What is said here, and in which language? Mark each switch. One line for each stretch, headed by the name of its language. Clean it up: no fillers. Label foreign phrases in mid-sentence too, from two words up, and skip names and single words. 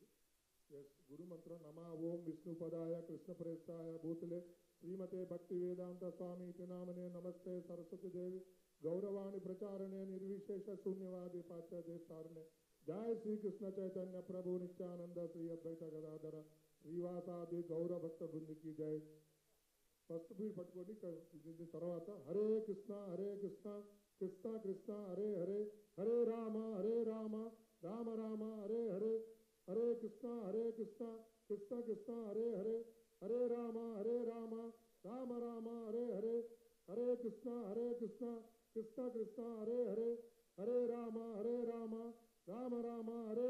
Sanskrit: ఎస్, గురు మంత్రం నమా ఓం విష్ణుపదాయ కృష్ణప్రేష్టాయ భూతులే శ్రీమతే భక్తి వేదాంత స్వామి ఇతి నామనే నమస్తే సరస్వతి దేవి గౌరవాణి ప్రచారణే నిర్విశేష శూన్యవాది పాశ్చాత్యస్తారణే. జయ శ్రీకృష్ణ చైతన్య ప్రభు నిత్యానంద శ్రీ అద్వైత గదాధర శ్రీవాసాది గౌర భక్త బృందికి జై.
English: first bead
Telugu: పట్టుకోండి.
Sanskrit: తర్వాత హరే కృష్ణ కృష్ణ కృష్ణ హరే హరే, హరే రామ రామ రామ హరే హరే, హరే కృష్ణ కృష్ణ కృష్ణ హరే హరే, హరే రామ రామ రామ హరే హరే, హరే కృష్ణ కృష్ణ కృష్ణ హరే హరే, హరే రామ రామ రామ హరే